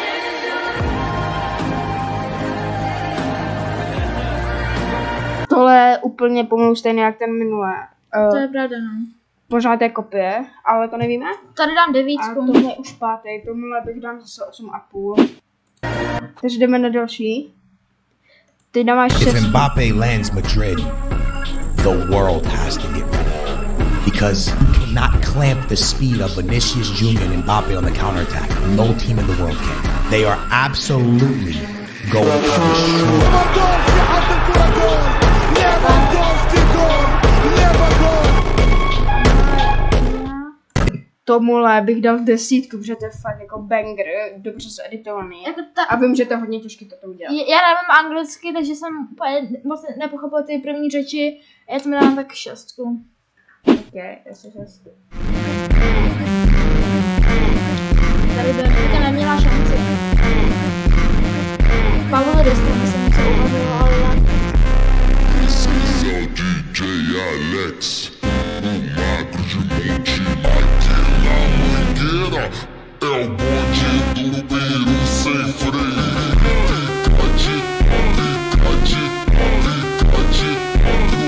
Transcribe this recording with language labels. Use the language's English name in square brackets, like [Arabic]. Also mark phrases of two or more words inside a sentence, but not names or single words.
[Czech] Tohle je úplně pomalu stejné jak ten minulé. To je pravda, no. Pořád je kopie, ale to nevíme. Tady dám 9. A tohle je už 5. Tomuhle bych dám zase 8,5. Takže jdeme na další. Teď dáme 6. [English] If Mbappe lands Madrid, the world has to get rid of him. Because you cannot clamp the speed of Vinicius Jr. and Mbappe on the counterattack. No team in the world can. They are absolutely going to destroy. [Czech] Tomuhle bych dal 10, protože to je fakt jako banger, dobře zeditovaný. Jako a vím, že to je hodně těžké to udělat. Já nevím anglicky, takže jsem moc nepochopila ty první řeči. Já tomu dám tak 6. Ok, asi 6. Tady Benfica neměla šanci. Pavel Destiny jsem se uvařila, ale já... [Portuguese] DJ Alex, é o bonde do Peru sem freio.